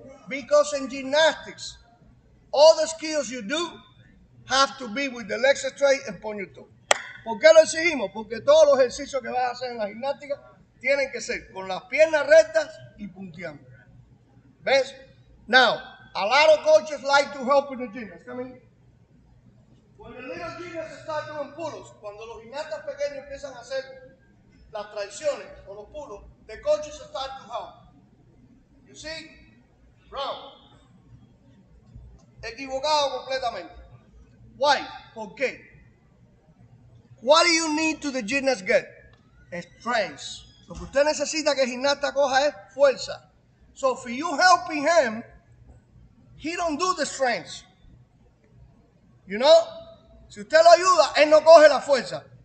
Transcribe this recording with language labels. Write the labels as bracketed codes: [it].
[en] Because in gymnastics, all the skills you do have to be with the legs straight and point your toe. [es] ¿Por qué lo exigimos? Porque todos los ejercicios que vas a hacer en la gimnástica tienen que ser con las piernas rectas y punteando. ¿Ves? [en] Now, a lot of coaches like to help in the gymnasts. Come in. When the little gymnasts start doing pull-ups, [es] cuando los gimnastas pequeños empiezan a hacer las traiciones o los pull-ups, [en] the coaches start to help. You see? Wrong. [es] Equivocado completamente. [en] Why? [es] ¿Por qué? [en] What do you need to the gymnast get? Strength. [es] Lo que usted necesita que el gimnasta coja es fuerza. [en] So if you helping him, he don't do the strength. You know? [es] Si usted lo ayuda, él no coge la fuerza.